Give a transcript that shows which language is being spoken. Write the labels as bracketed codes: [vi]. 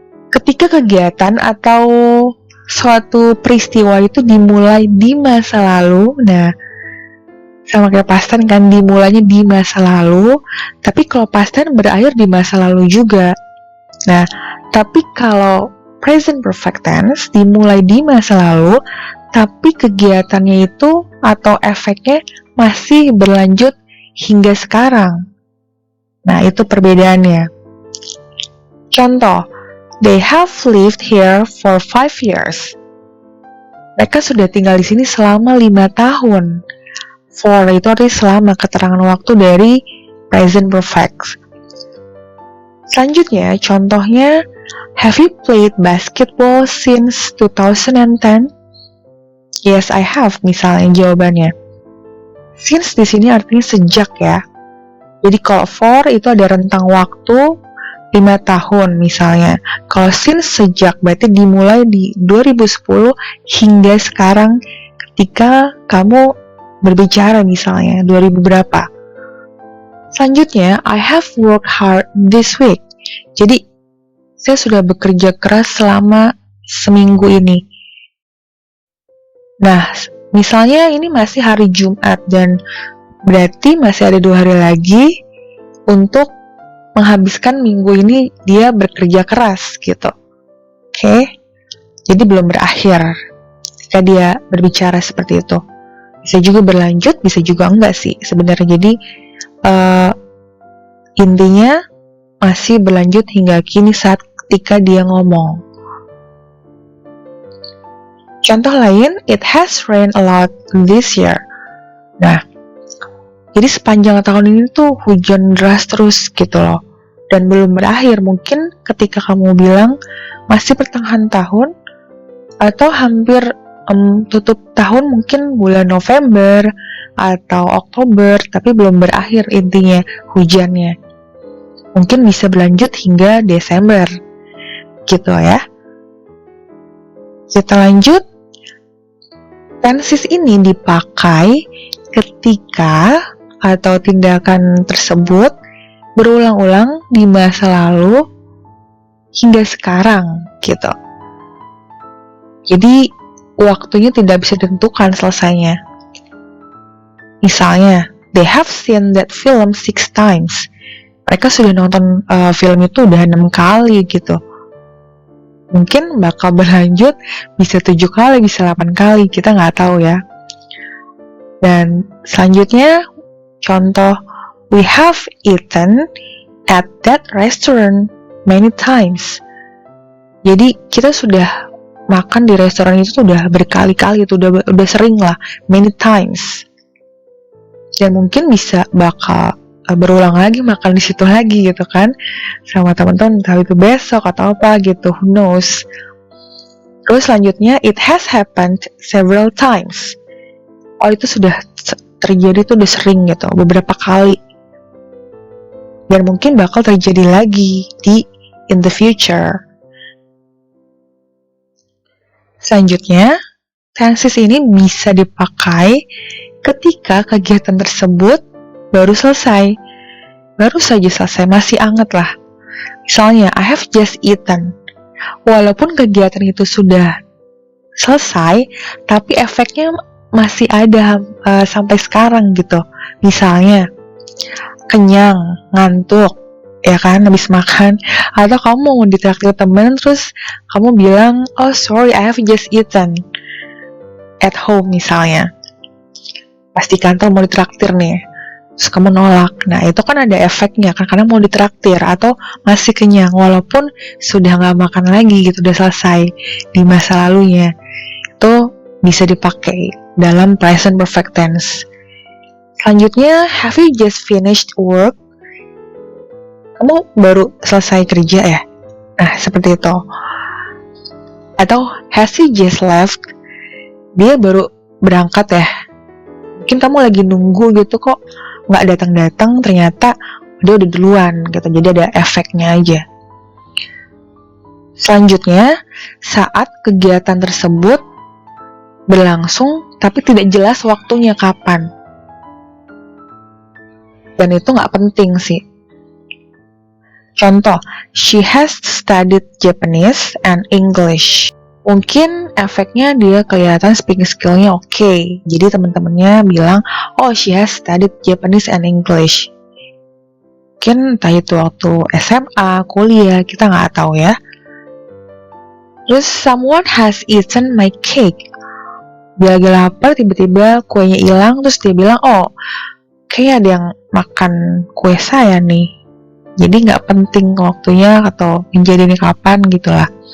[id] Ketika kegiatan atau suatu peristiwa itu dimulai di masa lalu, nah, sama kayak past tense kan, dimulainya di masa lalu, tapi kalau past tense berakhir di masa lalu juga. Nah, tapi kalau present perfect tense dimulai di masa lalu, tapi kegiatannya itu atau efeknya masih berlanjut hingga sekarang. Nah, itu perbedaannya. [en] Contoh, they have lived here for 5 years. [id] Mereka sudah tinggal di sini selama 5 tahun. For itu artinya selama, keterangan waktu dari present perfect. Selanjutnya, contohnya, [en] have you played basketball since 2010? Yes, I have, [id] misalnya jawabannya. Since di sini artinya sejak ya. Jadi kalau for itu ada rentang waktu 5 tahun misalnya. Kalau since sejak berarti dimulai di 2010 hingga sekarang ketika kamu berbicara misalnya 2000 berapa. Selanjutnya, [en] I have worked hard this week. [id] Jadi saya sudah bekerja keras selama seminggu ini. Nah, misalnya ini masih hari Jumat dan berarti masih ada 2 hari lagi untuk menghabiskan minggu ini dia bekerja keras gitu. Oke? Jadi belum berakhir ketika dia berbicara seperti itu. Bisa juga berlanjut, bisa juga enggak sih sebenarnya. Jadi intinya masih berlanjut hingga kini saat ketika dia ngomong. Contoh lain, [en] it has rained a lot this year. [id] Nah, jadi sepanjang tahun ini tuh hujan deras terus gitu loh. dan belum berakhir. Mungkin ketika kamu bilang masih pertengahan tahun atau hampir tutup tahun, mungkin bulan November atau Oktober, tapi belum berakhir intinya hujannya. Mungkin bisa berlanjut hingga Desember gitu ya. Kita lanjut. Tenses ini dipakai ketika atau tindakan tersebut berulang-ulang di masa lalu hingga sekarang gitu. Jadi waktunya tidak bisa ditentukan selesainya. [en] Misalnya, they have seen that film 6 times. [id] Mereka sudah nonton film itu udah 6 kali gitu. Mungkin bakal berlanjut bisa 7 kali, bisa 8 kali, kita nggak tahu ya. Dan selanjutnya, contoh, [en] we have eaten at that restaurant many times. [id] Jadi kita sudah makan di restoran itu udah berkali-kali, itu udah sering lah, [en] many times. [id] Dan mungkin bisa bakal berulang lagi makan di situ lagi gitu kan, sama teman-teman, entah itu besok atau apa gitu, [en] who knows. [id] Terus selanjutnya, [en] it has happened several times. [id] Oh, itu sudah terjadi, itu udah sering gitu, beberapa kali. Dan mungkin bakal terjadi lagi [en] in the future. [id] Selanjutnya, tenses ini bisa dipakai ketika kegiatan tersebut baru selesai. Baru saja selesai, masih anget lah. Misalnya, [en] I have just eaten. [id] Walaupun kegiatan itu sudah selesai, tapi efeknya masih ada sampai sekarang gitu. Misalnya, kenyang, ngantuk, ya kan, habis makan. Atau kamu mau ditraktir temen, terus kamu bilang, [en] oh sorry, I have just eaten at home [id] misalnya. Pas di kantor mau ditraktir nih, terus kamu nolak. Nah, itu kan ada efeknya kan, karena mau ditraktir atau masih kenyang walaupun sudah nggak makan lagi gitu, udah selesai di masa lalunya. Itu bisa dipakai dalam present perfect tense. [en] Selanjutnya, have you just finished work? [id] Kamu baru selesai kerja ya? Nah, seperti itu. Atau [en] has he just left? [id] Dia baru berangkat ya? Mungkin kamu lagi nunggu gitu kok nggak datang-datang, ternyata dia udah duluan gitu, jadi ada efeknya aja. Selanjutnya, saat kegiatan tersebut berlangsung tapi tidak jelas waktunya kapan, dan itu nggak penting sih. [en] Contoh, she has studied Japanese and English. [id] Mungkin efeknya dia kelihatan [en] speaking skill- [id] nya oke. Jadi teman-temannya bilang, [en] oh she has studied Japanese and English. [id] Mungkin entah itu waktu SMA, kuliah, kita nggak tahu ya. [en] Terus, someone has eaten my cake. [id] Dia lagi lapar, tiba-tiba kuenya hilang, terus dia bilang, oh kayaknya ada yang makan kue saya nih. Jadi nggak penting waktunya atau kejadiannya kapan gitulah.